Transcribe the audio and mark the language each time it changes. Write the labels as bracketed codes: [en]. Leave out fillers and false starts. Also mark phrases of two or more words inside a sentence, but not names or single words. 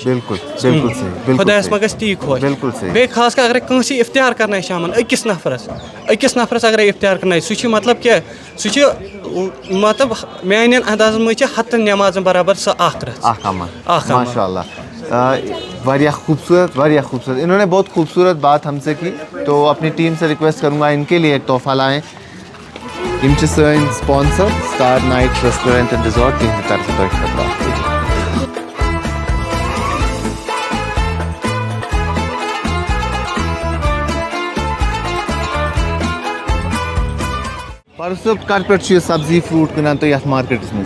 [ks] بالکل بالکل صحیح. خۄدایس ما گژھِ تی خۄش. بالکل صحیح. بیٚیہِ خاص کر اگرے کٲنٛسہِ اِفتِیار کرنایہِ شامن أکِس نفرس اگرے اِفتِیار کرنایہِ سُہ چھُ مطلب کیٛاہ سُہ چھُ مطلب میانٮ۪ن اندازن منٛز چھِ 100 نٮ۪مازن برابر سۄ اکھ رٕژ. ماشاء اللہ. [ur] واریاہ خوبصورت انہوں نے بہت خوبصورت بات ہم سے کی تو اپنی ٹیم سے ریکویسٹ کروں گا ان کے لیے ایک تحفہ لائیں. [ks] یم چھِ سٲنۍ سپانسر سٹار نائٹ ریسٹورنٹ اینڈ ریزورٹ تِہنٛدِ طرفہٕ تۄہہِ خٲطرٕ. پرس صٲب کر پٮ۪ٹھ چھُ یہِ سبزی فروٗٹ کٕنان تُہۍ یتھ مارکیٹس منٛز؟